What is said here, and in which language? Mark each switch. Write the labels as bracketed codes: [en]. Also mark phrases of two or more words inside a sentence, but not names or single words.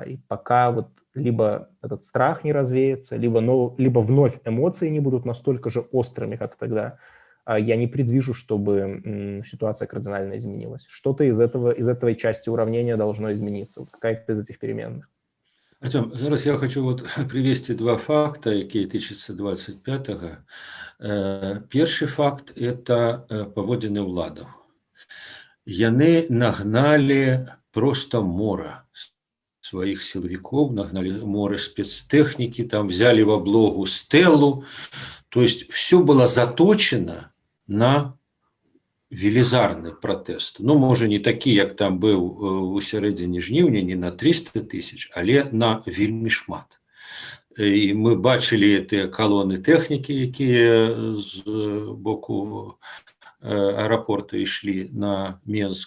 [ru] И пока вот либо этот страх не развеется, либо вновь эмоции не будут настолько же острыми, как тогда, я не предвижу, чтобы ситуация кардинально изменилась. Что-то из этой части уравнения должно измениться. Вот какая-то из этих переменных. [be] Артем, зараз я [ru] хочу вот привести два факта, [be] які тычацца 25-го. Першы факт – это паводзіны ўладаў. [ru] Яны нагнали просто мора своих силовиков, нагнали море спецтехники, там взяли в облогу Стеллу. То есть все было заточено на [be] велізарны пратэст. Ну, можа, не такі, як там быў у сярэдзіне жніўня, не на 300 тысяч, але на вельмі шмат. І мы бачылі тыя калоны тэхнікі, якія з боку аэропорта ішлі на Менск.